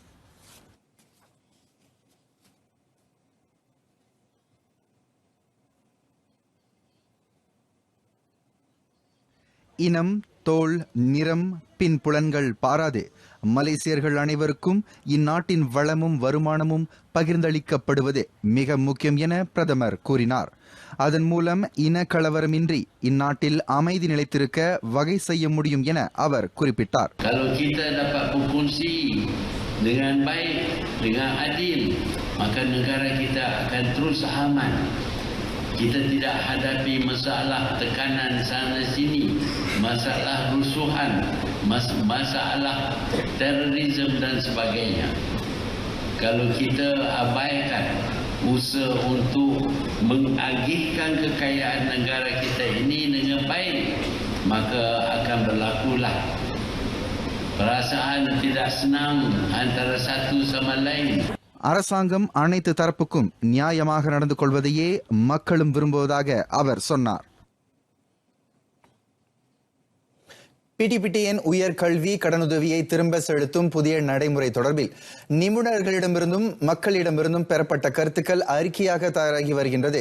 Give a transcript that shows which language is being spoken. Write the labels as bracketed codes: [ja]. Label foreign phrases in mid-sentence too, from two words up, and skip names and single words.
[ta] இனம், தோல், நிறம், பின்புலன்கள் பாராது மலேசியர்கள் அனைவருக்கும் இந்நாட்டின் வளமும் வருமானமும் பகிர்ந்தளிக்கப்படுவது மிக முக்கியம் என பிரதமர் கூறினார். அதன் மூலம் இன கலவரமின்றி இந்நாட்டில் அமைதி நிலைத்திருக்க வகை செய்ய முடியும் என அவர் குறிப்பிட்டார். [ms] Kalau kita dapat berfungsi dengan baik, dengan adil, maka negara kita akan terus aman. Kita tidak hadapi masalah tekanan sana sini, masalah rusuhan, masalah terorisme dan sebagainya. Kalau kita abaikan usaha untuk mengagihkan kekayaan negara kita ini dengan baik, maka akan berlakulah perasaan tidak senang antara satu sama lain. [ta] அரசாங்கம் அனைத்து தரப்புக்கும் நியாயமாக நடந்து கொள்வதையே மக்களும் விரும்புவதாக அவர் சொன்னார். PTPTN உயர்கல்வி கடனுதவியை திரும்ப செலுத்தும் புதிய நடைமுறை தொடர்பில் நிபுணர்களிடமிருந்தும் மக்களிடமிருந்தும் பெறப்பட்ட கருத்துக்கள் அறிக்கையாக தயாராகி வருகின்றது.